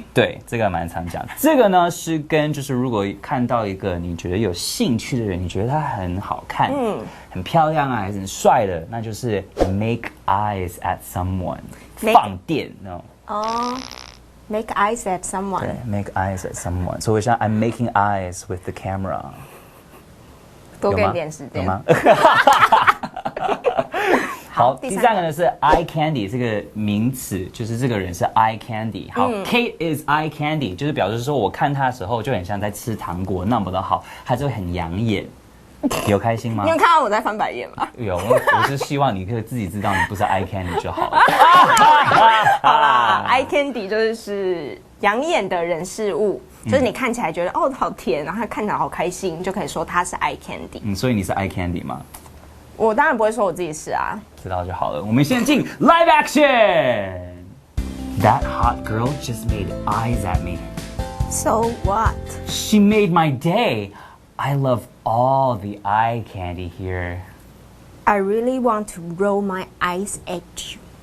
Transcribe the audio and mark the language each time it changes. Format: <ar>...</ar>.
<zh>对，这个蛮常讲。这个呢是跟就是如果看到一个你觉得有兴趣的人，你觉得他很好看，很漂亮啊，还是很帅的，那就是</zh> <en>make eyes at someone，</en> <zh>放电那种。</zh> <en>哦。Make eyes at someone。对 ，make eyes at someone。</en> <zh>所以像</zh> <en>I'm making eyes with the camera。</en> <zh>多给点时间。有吗？好，第三个呢是 eye candy 这个名词，就是这个人是 eye candy。好，</zh> <en>Kate is eye candy，</en> <zh>就是表示说我看他的时候就很像在吃糖果，那么的好，他就很养眼。有开心吗？你有看到我在翻白眼吗？有，我是希望你可以自己知道你不是 eye candy 就好了。好啦 ，eye candy 就是养眼的人事物，就是你看起来觉得哦好甜，然后他看起来好开心，就可以说他是 eye candy。所以你是 eye candy 吗？我当然不会说我自己是啊。知道就好了。我们现在进 live action。</zh> <en>That hot girl just made eyes at me. So what? She made my day. I love all the eye candy here. I really want to roll my eyes at you.</en>